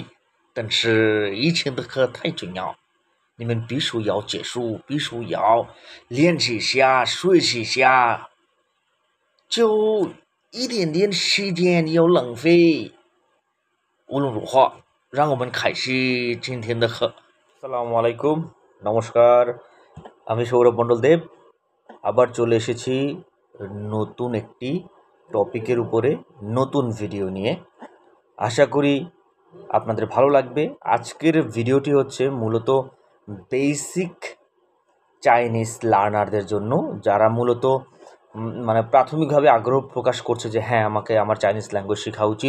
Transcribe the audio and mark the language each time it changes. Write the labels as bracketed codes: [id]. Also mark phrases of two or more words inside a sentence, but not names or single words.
[zh] 但是以前的课太重要，你们必须要结束，必须要练习一下，学习一下，就一点点时间要浪费。无论如何，让我们开始今天的课。 [ar] السلام عليكم, [bn] নমস্কার, আমি সৌরভ মণ্ডল দেব আবার চলে এসেছি নতুন একটি টপিকের উপরে নতুন ভিডিও নিয়ে। আশা করি আপনাদের ভালো লাগবে। আজকের ভিডিওটি হচ্ছে মূলত [en] basic Chinese [bn] লার্নারদের জন্য, যারা মূলত মানে প্রাথমিকভাবে আগ্রহ প্রকাশ করছে যে হ্যাঁ আমাকে আমার [en] Chinese language [bn] শেখা উচিত।